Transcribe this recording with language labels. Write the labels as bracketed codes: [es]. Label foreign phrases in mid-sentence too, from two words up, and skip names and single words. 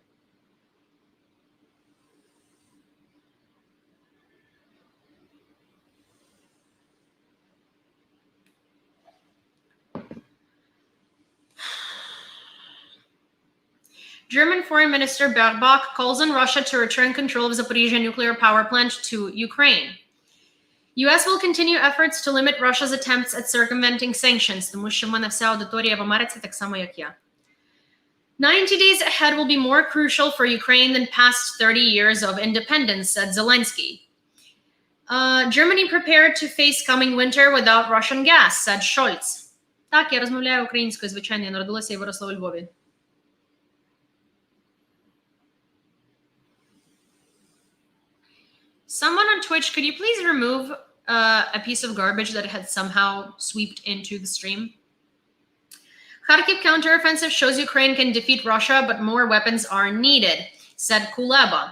[en] German Foreign Minister Baerbock calls on Russia to return control of Zaporizhzhia nuclear power plant to Ukraine. US will continue efforts to limit Russia's attempts at circumventing sanctions, [uk] тому що в мене вся аудиторія в Америці так само, як я. [en] 90 days ahead will be more crucial for Ukraine than past 30 years of independence, said Zelensky. Germany prepared to face coming winter without Russian gas, said Scholz. [uk] Так, я розмовляю українською, звичайно, я народилася і виросла у Львові. [en] Someone on Twitch, could you please remove a piece of garbage that had somehow swept into the stream? Kharkiv counteroffensive shows Ukraine can defeat Russia, but more weapons are needed, said Kuleba.